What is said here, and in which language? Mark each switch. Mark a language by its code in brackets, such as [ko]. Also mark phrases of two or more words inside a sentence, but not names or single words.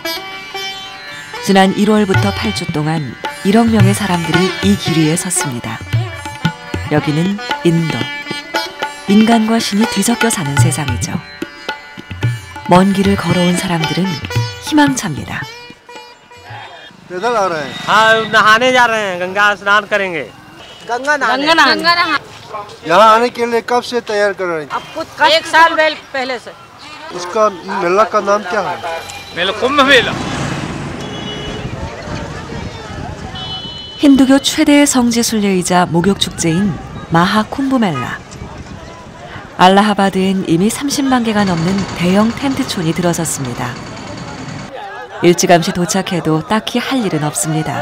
[ko] 지난 1월부터 8주 동안 1억 명의 사람들이 이 길 위에 섰습니다. 여기는 인도. 인간과 신이 뒤섞여 사는 세상이죠. 먼 길을 걸어온 사람들은 희망차입니다. [hi] नहाने जा रहे हैं गंगा स्नान करेंगे गंगा नहाने यहाँ आने के लिए कब से तैयार कर रहे हैं? एक साल पहले से इसका मेला का नाम क्या है? मेला कुंभ मेला [ko] 힌두교 최대의 성지 순례이자 목욕 축제인 마하 쿰브멜라. 알라하바드엔 이미 30만 개가 넘는 대형 텐트촌이 들어섰습니다. 일찌감치 도착해도 딱히 할 일은 없습니다.